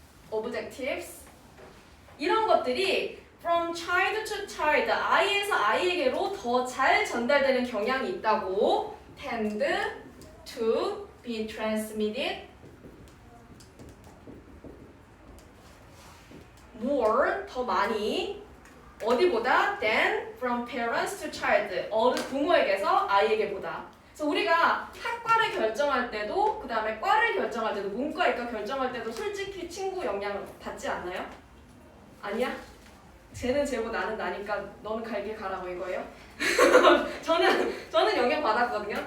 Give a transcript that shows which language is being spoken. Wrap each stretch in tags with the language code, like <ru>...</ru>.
<ko>objectives 이런 것들이</ko> <en>from child to child</en> <ko>아이에서 아이에게로 더 잘 전달되는 경향이 있다고.</ko> <en>tend to be transmitted more</en> <ko>더 많이 어디보다</ko> <en>than from parents to child</en> <ko>부모에게서 아이에게보다. 그래서 우리가 학과를 결정할 때도 그 다음에 과를 결정할 때도 문과이과 결정할 때도 솔직히 친구 영향을 받지 않나요? 아니야? 쟤는 쟤고 나는 나니까 너는 갈 길 가라고 이거예요? 저는 영향 받았거든요.</ko>